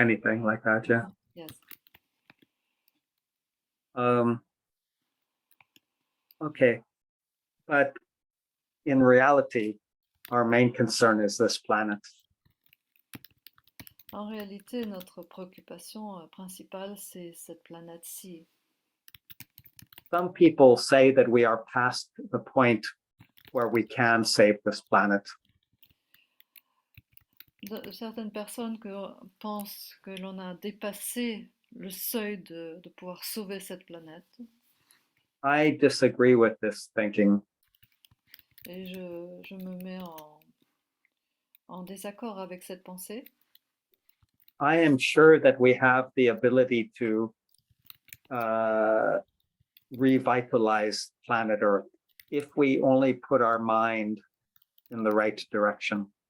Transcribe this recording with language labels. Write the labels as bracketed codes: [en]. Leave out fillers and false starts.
[en] anything like that, yeah. Yes. Okay, but in reality, our main concern is this planet. [fr] En réalité, notre préoccupation principale, c'est cette planète-ci. [en] Some people say that we are past the point where we can save this planet. [fr] Certaines personnes pensent que l'on a dépassé le seuil de pouvoir sauver cette planète. [en] I disagree with this thinking. [fr] Et je me mets en désaccord avec cette pensée. [en] I am sure that we have the ability to revitalize planet Earth if we only put our mind in the right direction.